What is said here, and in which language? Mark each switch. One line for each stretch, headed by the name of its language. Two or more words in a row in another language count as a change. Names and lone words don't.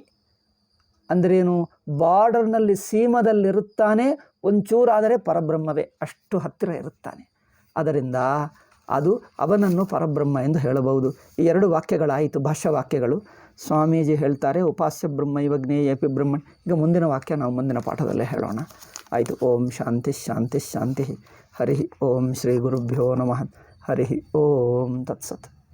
Kannada: ಅಂದ್ರೇನು, ಬಾರ್ಡರ್ನಲ್ಲಿ ಸೀಮದಲ್ಲಿರುತ್ತಾನೆ, ಒಂಚೂರಾದರೆ ಪರಬ್ರಹ್ಮವೇ, ಅಷ್ಟು ಹತ್ತಿರ ಇರುತ್ತಾನೆ. ಅದರಿಂದ ಅದು ಅವನನ್ನು ಪರಬ್ರಹ್ಮ ಎಂದು ಹೇಳಬಹುದು. ಈ ಎರಡು ವಾಕ್ಯಗಳಾಯಿತು, ಭಾಷ್ಯವಾಕ್ಯಗಳು. ಸ್ವಾಮೀಜಿ ಹೇಳ್ತಾರೆ
Sanskrit: ಉಪಾಸ್ಯ ಬ್ರಹ್ಮ ಇವ ಜ್ಞೇಯಪಿ ಬ್ರಹ್ಮಣ್.
Kannada: ಈಗ ಮುಂದಿನ ವಾಕ್ಯ ನಾವು ಮುಂದಿನ ಪಾಠದಲ್ಲೇ ಹೇಳೋಣ. ಆಯಿತು.
Sanskrit: ಓಂ ಶಾಂತಿ ಶಾಂತಿ ಶಾಂತಿ. ಹರಿ ಓಂ ಶ್ರೀ ಗುರುಭ್ಯೋ ನಮಃ. ಹರಿ ಓಂ ತತ್ಸತ್.